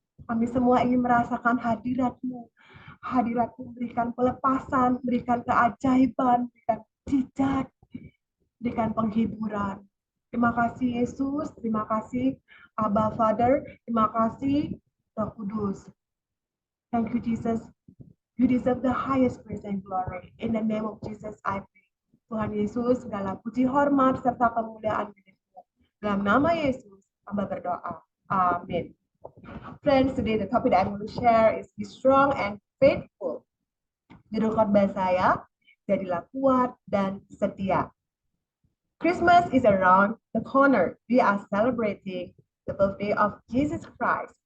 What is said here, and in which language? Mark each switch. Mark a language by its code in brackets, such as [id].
[id] Kami semua ingin merasakan hadirat-Mu. Hadirat-Mu berikan pelepasan, berikan keajaiban, berikan mujizat, berikan penghiburan. Terima kasih Yesus, terima kasih Abba Father, terima kasih Roh Kudus. [en] Thank you Jesus. You deserve the highest praise and glory. In the name of Jesus I pray. [id] Tuhan Yesus, segala puji hormat serta kemuliaan milik-Mu. Dalam nama Yesus, hamba berdoa. Amin. [en] Friends, today the topic that I'm going to share is be strong and faithful. [id] Judul khotbah saya, jadilah kuat dan setia. [en] Christmas is around the corner. We are celebrating the birthday of Jesus Christ.